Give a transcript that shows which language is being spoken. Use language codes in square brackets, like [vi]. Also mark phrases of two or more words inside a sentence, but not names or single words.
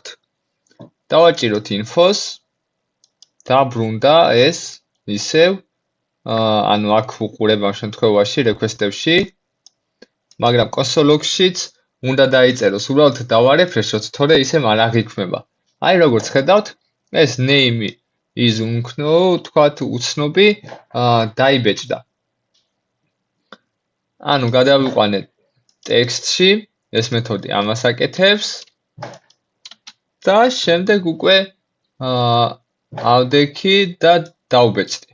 [ka] დავაჭიროთ info-ს და ბრუნდა ეს ისევ ანუ აქ უყურებ ამ შემთხვევაში request-ებში, მაგრამ console-შიც უნდა დაიწეროს, უბრალოდ დავარეფრეშოთ, თორე ისე არ აღიქმება. აი როგორც ხედავთ, ეს [en] name is unknown, [ka] თქვათ უცნობი დაიბეჭდა. ანუ გადავიყვანეთ ტექსტში, ეს მეთოდი ამას აკეთებს და შემდეგ უკვე ავდექი და დავბეჭდი.